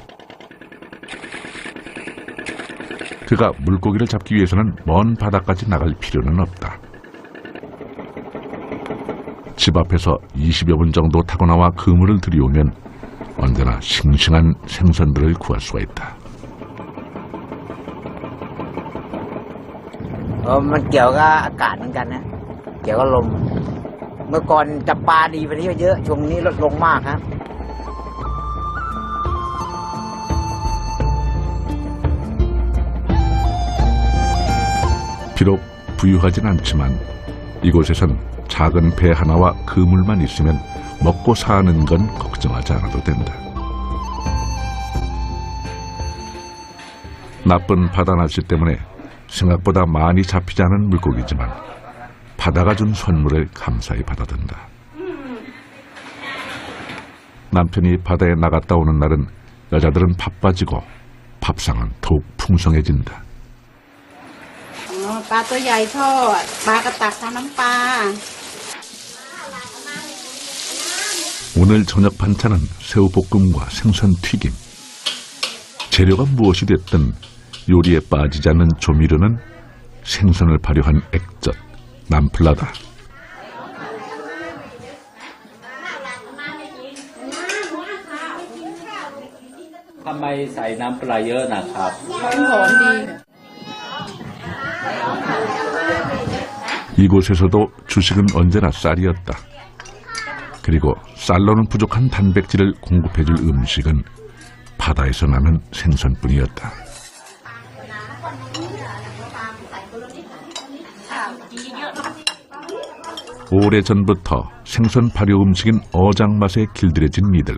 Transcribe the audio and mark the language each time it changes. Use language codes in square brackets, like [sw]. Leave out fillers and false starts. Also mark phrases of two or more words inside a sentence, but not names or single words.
[ko] 그가 물고기를 잡기 위해서는 먼 바다까지 나갈 필요는 없다. 집 앞에서 20여 분 정도 타고 나와 그물을 들여오면 언제나 싱싱한 생선들을 구할 수가 있다. [th] มันเกี่ยวกับอากาศเหมือนกันนะเกี่ยวกับลมเมื่อก่อนจับปลาดีกว่านี้เยอะช่วงนี้ลดลงมากครับ [ko] 비록 부유하진 않지만 이곳에선 작은 배 하나와 그물만 있으면 먹고 사는 건 걱정하지 않아도 된다. 나쁜 바다 날씨 때문에 생각보다 많이 잡히지 않은 물고기지만 바다가 준 선물을 감사히 받아든다. 남편이 바다에 나갔다 오는 날은 여자들은 바빠지고 밥상은 더욱 풍성해진다. [th] ปลาตัวใหญ่ทอดปลากระตักทำน้ำปลา [ko] 오늘 저녁 반찬은 새우볶음과 생선 튀김. 재료가 무엇이 됐든 요리에 빠지지 않는 조미료는 생선을 발효한 액젓, 남플라다. [th] ทำไมใส่น้ำปลาเยอะนะครับ หอมดี [ko] 이곳에서도 주식은 언제나 쌀이었다. 그리고 쌀로는 부족한 단백질을 공급해줄 음식은 바다에서 나는 생선뿐이었다. 오래전부터 생선 발효 음식인 어장 맛에 길들여진 이들.